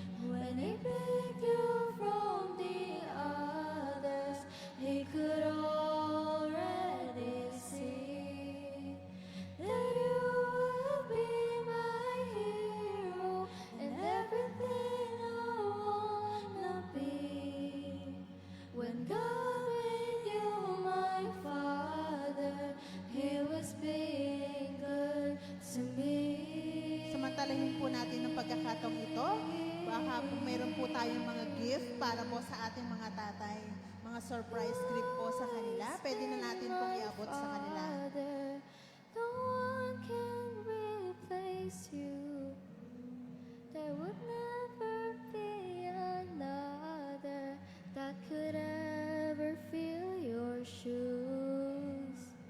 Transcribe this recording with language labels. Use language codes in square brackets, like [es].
[en] When He picked you from the others, He could already see that you would be my hero and everything I wanna be. When God made you my father, He was being good to me. [tl] Samantalahin po natin ang pagkakataong ito. Baka po meron po tayong mga gift para po sa ating mga tatay. Mga surprise gift po sa kanila. Pwede na natin pong iabot sa kanila. [en] Father, no one can replace you. There would never be another that could ever fill your shoes.